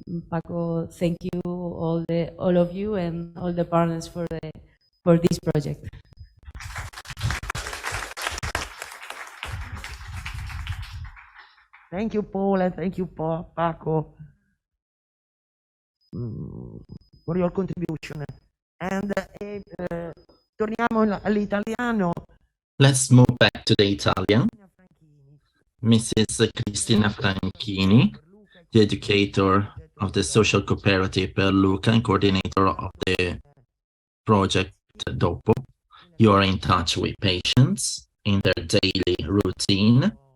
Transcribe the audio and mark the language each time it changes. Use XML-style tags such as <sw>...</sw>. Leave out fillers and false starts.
<en>Paco, thank you all of you and all the partners for this project. Thank you, Paula. Thank you, Paco, for your contribution.</en> <it>And torniamo all'italiano.</it> <en>Let's move back to the Italian. Mrs. Cristina Franchini, the educator of the social cooperative per Luca and coordinator of the project Dopo. You are in touch with patients in their daily routine.</en>